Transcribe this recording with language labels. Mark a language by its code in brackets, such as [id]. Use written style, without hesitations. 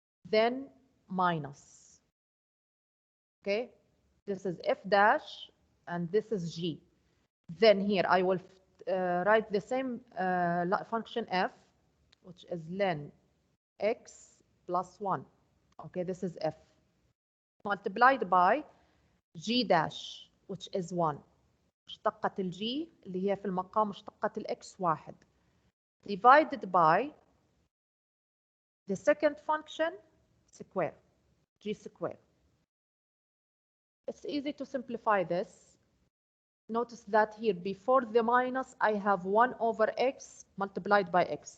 [en] Then minus. Okay, this is f dash, and this is g. Then here I will write the same function f, which is len x plus 1. Okay, this is f. Multiplied by g dash, which is 1. [ar] مشتقة الجي اللي هي في المقام مشتقة الx 1. [en] Divided by the second function square, g square. It's easy to simplify this. Notice that here before the minus I have 1 over x multiplied by x.